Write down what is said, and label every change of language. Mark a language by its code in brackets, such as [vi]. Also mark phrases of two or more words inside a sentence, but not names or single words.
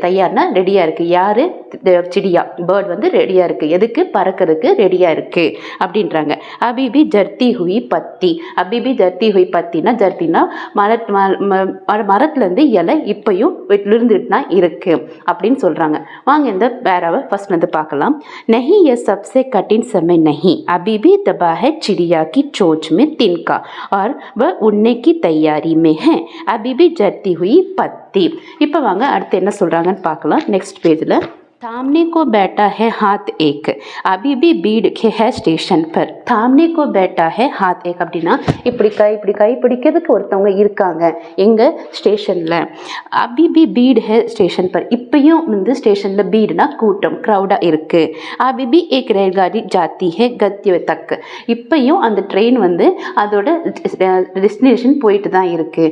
[ta] தயார்னா ரெடியாக இருக்குது. யார்? சிடியா பேர்ட் வந்து ரெடியாக இருக்குது. எதுக்கு? பறக்கிறதுக்கு ரெடியாக இருக்குது அப்படின்றாங்க. [hi] अभी भी जलती हुई पत्ती. अभी भी जलती हुई पत्ती ना, [ta] ஜர்த்தினா மரத்துலேருந்து இலை இப்பையும் விழுந்துட்டுனா இருக்கு அப்படின்னு சொல்றாங்க. வாங்க இந்த பேராவை ஃபர்ஸ்ட்ல இருந்து பார்க்கலாம். [hi] नहीं ये सबसे कठिन समय नहीं, अभी भी दबा है चिड़िया की चोंच में तिनका और वह उड़ने की तैयारी में है, अभी भी जलती हुई पत्ती. [ta] இப்போ வாங்க அடுத்து என்ன சொல்றாங்கன்னு பார்க்கலாம். [en] next pageல [hi] थामने को बैठा है हाथ एक, अभी भी भीड़ के है स्टेशन पर. थामने को बैठा है हाथ एक [ta] அப்படின்னா இப்படி கை பிடிக்கிறதுக்கு ஒருத்தவங்க இருக்காங்க எங்க ஸ்டேஷன்ல. [hi] अभी भी भीड़ है स्टेशन पर, [ta] இப்பயும் வந்து ஸ்டேஷன்ல பீடுனா கூட்டம், க்ரௌடா இருக்கு. [hi] अभी भी एक रेलगाड़ी जाती है गंतव्य तक, [ta] இப்பயும் அந்த ட்ரெயின் வந்து அதோட டெஸ்டினேஷன் போயிட்டு தான் இருக்கு.